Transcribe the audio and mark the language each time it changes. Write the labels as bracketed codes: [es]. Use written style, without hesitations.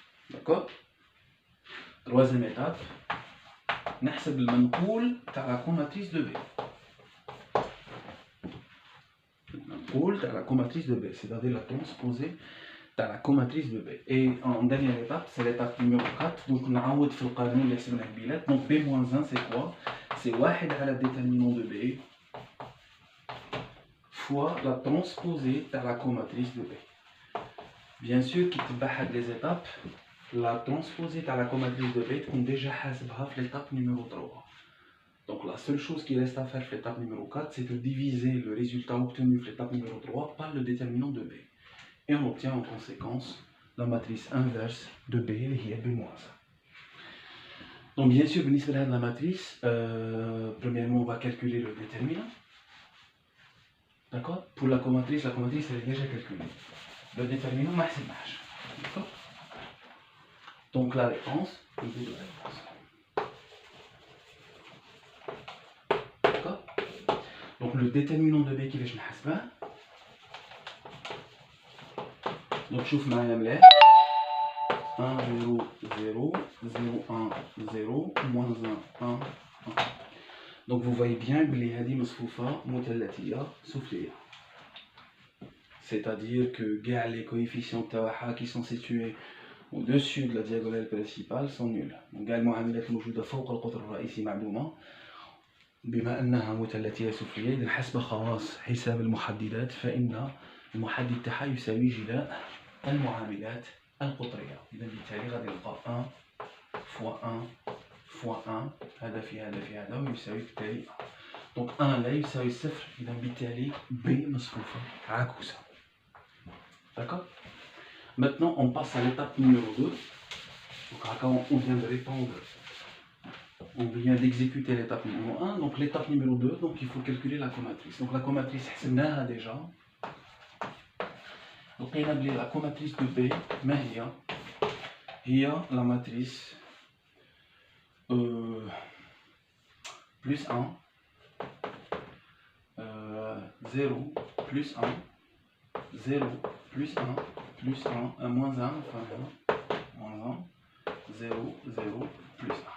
[fr] D'accord. Troisième étape, [ar] نحسب المنقول تاع لا كوماتريس دو بي. المنقول تاع لا كوماتريس دو بي [fr] c'est-à-dire la transposée [ar] تاع لا كوماتريس دو بي. [fr] et en dernière étape c'est l'étape numéro 4. [ar] donc نعوض في القانون اللي حسبناه قبيلات. [fr] donc B-1 c'est quoi? c'est واحد على déterminant de B fois la transposée تاع la كوماتريس de B. bien sûr [ar] كي تبع هاد [fr] les étapes la transposée تاع la commatrice de B تكون déjà [ar] حاسبها في [fr] l'étape numéro 3. Donc la seule chose qui reste à faire في l'étape numéro 4 c'est de diviser le résultat obtenu في l'étape numéro 3 par le déterminant de B. Et on obtient en conséquence la matrice inverse de B [ar] اللي هي [fr] B-1. Donc bien sûr [ar] بالنسبة لهاد [fr] la matrice, premièrement on va calculer le déterminant. D'accord. Pour la commatrice elle est déjà calculée. Le déterminant [ar] ما حسبناهش. [fr] D'accord. Donc la réponse, le bout de la réponse. D'accord. Donc le déterminant de B qui va نحسبه. [ar] Donc شوف معايا مليح. [fr] 1 0 0 0 1 0 moins 1 1 1. Donc vous voyez bien [ar] بلي هذه مصفوفة مثلثية سفلية. [fr] C'est-à-dire que كاع les coefficients تاعها qui sont situés au-dessus de la diagonale principale sont nuls. [ar] Donc كاع المعاملات الموجودة فوق القطر الرئيسي معدومة. بما أنها مثلثية سفلية إذا حسب خواص حساب المحددات فإن المحدد تاعها يساوي جلاء المعاملات القطرية. إذا بالتالي غادي نلقى 1 فوا 1 فوا 1 هذا في هذا في هذا ويساوي بالتالي 1. دونك 1 لا يساوي صفر. إذا بالتالي B مصفوفة عكوسة. [fr] D'accord. Maintenant, on passe à l'étape numéro 2. Donc, on vient de répondre, on vient d'exécuter l'étape numéro 1. Donc, l'étape numéro 2, donc il faut calculer la comatrice. Donc, la comatrice, c'est déjà. Donc, on a la comatrice de B, mais il y a la matrice plus 1, 0, plus 1, 0, plus 1, plus 1, moins 1, enfin, moins 1, 0, 0, plus 1.